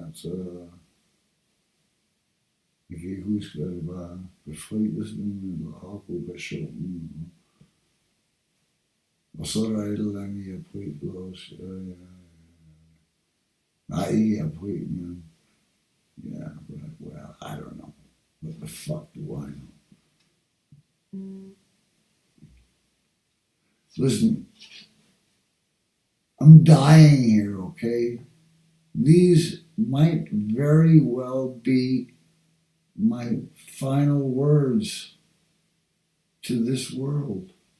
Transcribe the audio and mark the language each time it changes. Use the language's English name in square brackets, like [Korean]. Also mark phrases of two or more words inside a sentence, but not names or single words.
[Danish] Altså, jeg kan ikke huske, hvad det var. Befrielsen eller okkupationen. Og så er der et eller andet i april også. Nej, ikke i april, men [English] yeah, well, I don't know. What the fuck do I know? Listen, I'm dying here, okay? These might very well be my final words to this world.